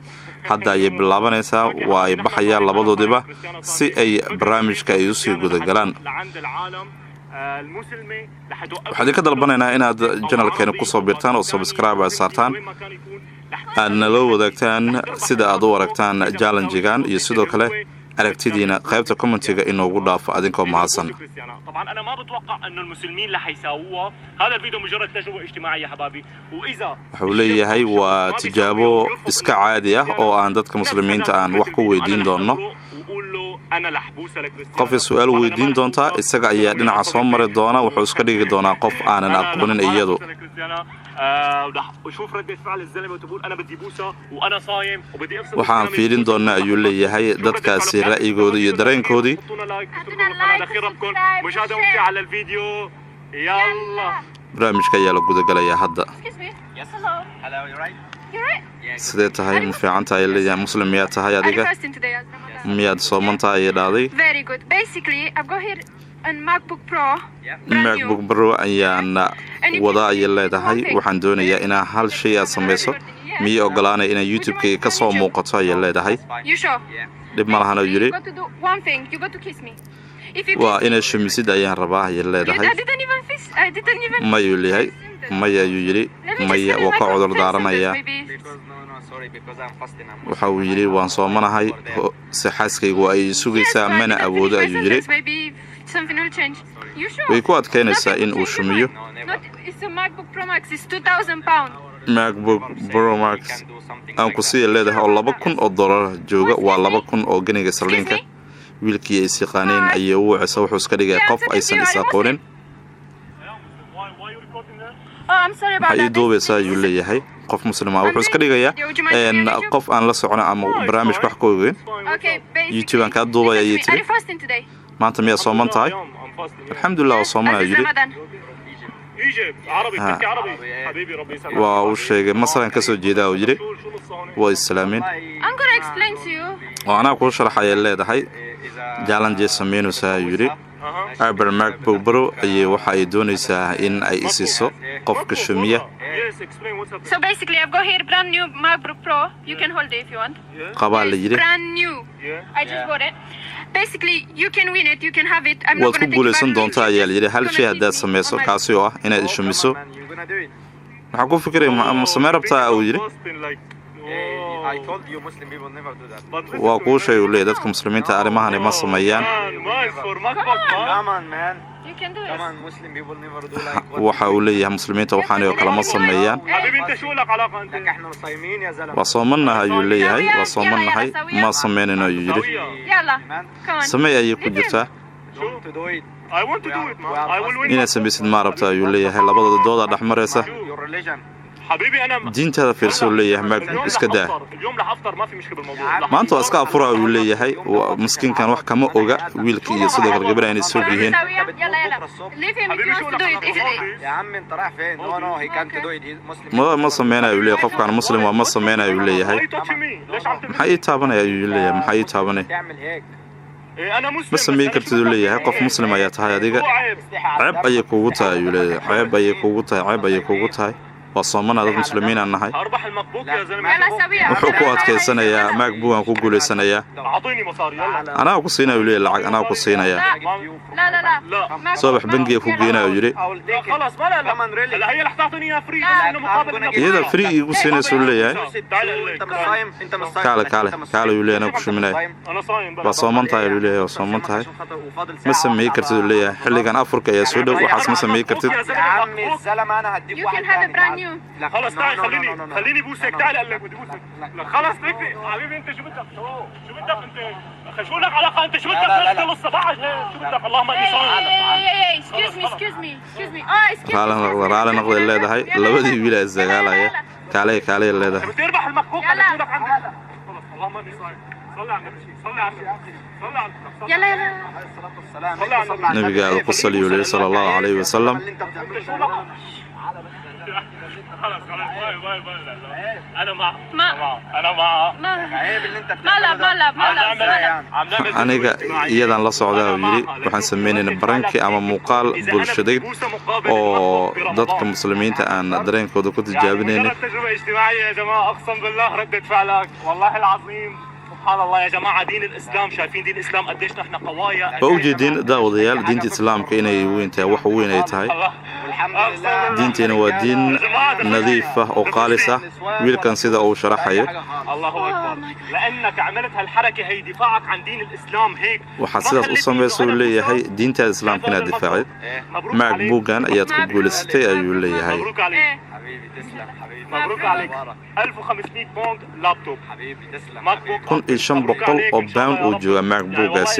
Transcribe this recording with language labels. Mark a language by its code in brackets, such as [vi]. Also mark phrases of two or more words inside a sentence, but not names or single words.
[so] hadda ay bilaabanaysaa waa ay baxayaan labadoodiba si ay barnaamijka ay u sii gudagalaan. waxaan ka dalbanaynaa inaad channelkeena ku soo biirtaan oo subscribe ay saartaan aadna la wadaagtaan sida aad u aragtaan challenge-gan iyo sidoo kale aragtidiina qaybta commentiga inoogu dhaafo adinkoo mahadsan. [ar] طبعا انا ما بتوقع انه المسلمين رح يساووها. هذا الفيديو مجرد تجربه اجتماعيه يا حبايبي واذا [so] wuxuu leeyahay waa tijaabo iska caadi ah oo aan dadka muslimiinta aan wax ku weydiin doono. qof su'aal weydiin doonta isaga ayaa dhinaca soo mari doona wuxuu iska dhigi doonaa qof aanan aqoonin iyadu. [ar] وشوف ردة فعل الزلمه وتقول انا بدي بوسه وانا صايم وبدي افصل. [so] waxaan fiirin doonaa ayuu leeyahay dadkaasi ra'yigooda iyo dareenkoodii. [ar] مشاهده ممتعه على الفيديو. يلا [so] barnaamijka ayaa la gudagalayaa hadda. sidee tahay ma fiican tahay leeyahay muslim miyaad tahay adiga miyaad sooman tahay dhaaday. [en] Very good. Basically I've got here a MacBook Pro. [so] MacBook Pro ayaan wada ay leedahay waxaan doonayaa inaan hal shay aad sameyso miyi ogolaanay inaan YouTube-ka ka soo muuqato ay leedahay. [en] You sure? [so] dib ma lahan yiri [en] You got to do one thing. You got to kiss me. If you [so] waa inay shumisid ayaan rabaa ay leedahay. [en] I didn't even kiss. I didn't even [so] ma yulihay maya yiri maya waa ka cudur daaranaya. waxa uu yiri waan soomanahay si xaaskaygu ay sugaysaa mana awoodo ayuu yiri. way ku adkeynaysaa in uu shumiyo. [en] MacBook Pro Max is 2,000 pounds. [so] MacBook Pro Max aan ku sii leedahay oo $2,000 jooga waa 2,000 oo ganiga sarliinka. wiilkii ay siqaaneen ayay u wacaysaa wuxuu iska dhigay qof aysan is aqoonin. [en] I'm sorry about that. [so] ay duubeysaa ayuu leeyahay qof muslima wuxuu iska dhigayaa qof aan la socon ama barnaamij wax ku ogeyn. YouTube aan ka duubay ayay tiri maanta miyaa sooman tahay. alxamdulillah waa soomanaa yiri. waa uu sheegay masalan ka soo jeedaa uu yiri waa islaamiin. waana ku sharaxay leedahay challenge sameynaysaa yiri. Apple MacBook Pro ayay waxa ay doonaysaa in ay isiso qofka shumiya. [en] So basically I've got here brand new MacBook Pro. You can hold it if you want. [so] qabaal yiri [en] Brand new. I just bought it. Basically you can win it, you can have it. I'm not [so] waad [en] going [so] ku [en] to [so] guuleysan doontaa ayaa yiri hal shay hadaad sameyso kaasi oo ah inaad shumiso. waxaan ku fikiray ma sameyn rabtaa uu yiri. [en] I told you Muslim people never do that. [so] waa ku shay u leeyahay dadka muslimiinta arrimahan ma sameeyaan. [en] Come on man. You can do it. Come on Muslim people never do like [so] waxa uu leeyahay muslimiinta waxaan oo kala ma sameeyaan. [ar] حبيبي انت شو لك علاقه انت؟ احنا صايمين يا زلمه. [so] waa soomanahay ayuu leeyahay waa soomanahay ma sameynayno ayuu yiri. [en] Yalla. Come on. [so] sameey ayay ku jirtaa. [en] To do it. I want to do it man. I will win. [so] inaad sameysid ma rabtaa ayuu leeyahay labadooda dooda dhaxmaraysa. [en] Your religion. [ar] حبيبي انا [so] diintada fiirso leeyahay MacBook iska daa. [ar] اليوم رح افطر ما في مشكله بالموضوع. [so] maanta waa iska afura ayuu leeyahay miskiinkan wax kama oga wiilka iyo sidoo kale gabadha inay soo yihiin. [en] Leave him if he wants to do it. [ar] يا عم انت رايح فين؟ [en] No he can't do it. He's Muslim. [so] ma sameynayo leeyahay qofkan muslim waa ma sameynayo leeyahay. maxay taabanaya ayuu leeyahay maxay taabanay. [ar] تعمل هيك. انا مسلم. [so] ma sameyn kartid leeyahay qof muslim ayaa tahay adiga. ceeb ayay kugu tahay ayuu leeyahay ceeb ayay kugu tahay ceeb ayay kugu tahay. وصومنا dad muslimiin aan nahay [ar] اربح المكبوك يا زلمه يلا سويها [so] wuxuu ku adkeysanayaa macbook aan ku guuleysanayaa [ar] اعطيني مصاري يلا [so] anaa ku siinaa wili lacag anaa ku siinaya [ar] لا لا لا لا [so] soo bax bangiga ku geenayo yiri [ar] خلاص ما لا هلا هي رح تعطيني اياه فري بس انه مقابل [so] iyada free igu siinayso leeyahay [ar] انت مش صايم انت مش صايم [so] kaale wili anaa ku shuminay [ar] انا صايم [so] waa soomantahay wili oo soomantahay ma sameey kartid leeyahay xilligan afurka ayaa soo dhow waxaas ma sameey kartid [ar] يا عمي الزلمه انا هديك [en] You [ar] واحد [en] can have a brand new. [ar] خلاص تعال خليني بوسك تعال قال لك بدي بوسك خلاص تكفي حبيبي انت شو بدك شو بدك انت شو لك علاقه انت شو بدك تخلص الصباح شو بدك اللهم اني صايم [en] Hey, excuse me. Oh, excuse me. [so] raali noqday leedahay labadii wiil ay sagaalaya kaale leedahay [ar] بدي اربح المكوك على شو لك عندك خلاص اللهم اني صايم صلي على النبي صلي على النبي يلا [so] nabiga ku saliyo [ar] صلى الله عليه وسلم خلاص باي انا مع عيب اللي انت ما [so] aniga iyadan la socdaa yiri waxaan sameeynaa baranki ama muuqaal bulshadeed oo dadka muslimiinta aan dareenkooda ku tijaabinayna [ar] تجربه اجتماعيه يا جماعه اقسم بالله ردة فعلك والله العظيم سبحان الله يا جماعه دين الاسلام شايفين دين الاسلام قديش نحن قوايا [so] وجدين daawadayaal diinta islaamka inay weyn tahay wax weyn ay tahay diinteena waa diin nadiif ah oo qaalis ah wiilkan sida uu sharaxayo [ar] الله اكبر لانك عملت هالحركه هي دفاعك عن دين الاسلام هيك [so] waxa sidaas u sameeyay leeyahay diinta islaamka inaad difaacid macbuugan ayaad ku guuleystay ayuu leeyahay [ar] مبروك عليك حبيبي تسلم حبيبي مبروك عليك 1500 بوند لابتوب حبيبي تسلم ماكبوك [so] 1500 oo pound uu jooga macbuugaasi